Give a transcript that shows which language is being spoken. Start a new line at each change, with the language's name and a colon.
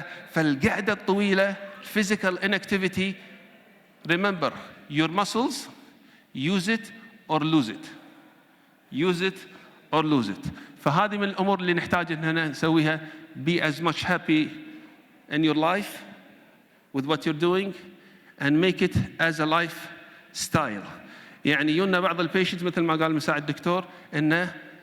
Arabic: فالقعدة الطويلة
English: physical inactivity. Remember, your muscles, use it or lose it. Use it or lose it.
Arabic: فهذه من الأمور اللي نحتاج إننا نسويها.
English: Be as much happy in your life with what you're doing and make it as a lifestyle.
Arabic: يعني يونا بعض البيشنتس مثل ما قال مساعد الدكتور إنه